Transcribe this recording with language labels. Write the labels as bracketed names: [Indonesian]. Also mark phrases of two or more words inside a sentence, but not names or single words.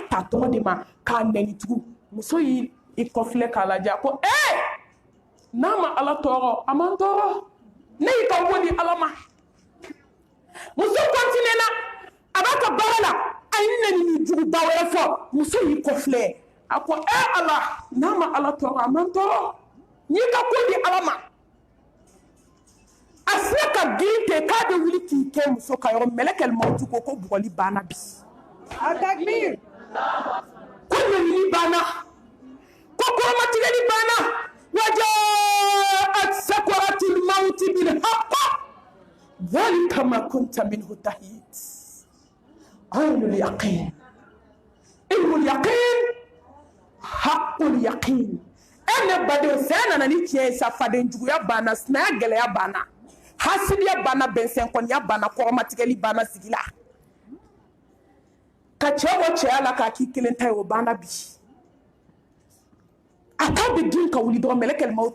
[Bambara] ta tɔgɔ de ma k'a nɛnitugu muso y'i kɔfilɛ k'a lajɛ a ko n'a ma ala tɔɔrɔ a man tɔɔrɔ ne y'i ka wo di ala ma muso kɔntinena a b'a ka baara la a ye nɛnijuguba wɛrɛ fɔ muso y'i kɔfilɛ a ko ala n'a ma ala tɔɔrɔ a man tɔɔrɔ n y'i ka ko di ala ma a filɛ ka girin ten k'a bɛ wuli k'i kɛ muso ka yɔrɔ [Arabic] ملك الموت [Bambara] ko bugɔli banna bi Atakbir. ko ɲɛɲini banna ko kɔrɔmatigɛli banna [Arabic] وجاءت سكرة الموت بالحق ذلك ما كنت منه تحيد عين اليقين علم اليقين حق اليقين [Bambara] ne baden fɛn nana ni tiɲɛ ye sa faden juguya banna sinaya gɛlɛya banna hasidiya banna bɛnsɛnkɔniya banna kɔrɔmatigɛli banna sigi la ka cɛ bɔ cɛya la k'a k'i kelen ta ye o banna bi a k'a bɛ girin ka wuli dɔrɔn [Arabic] ملك الموت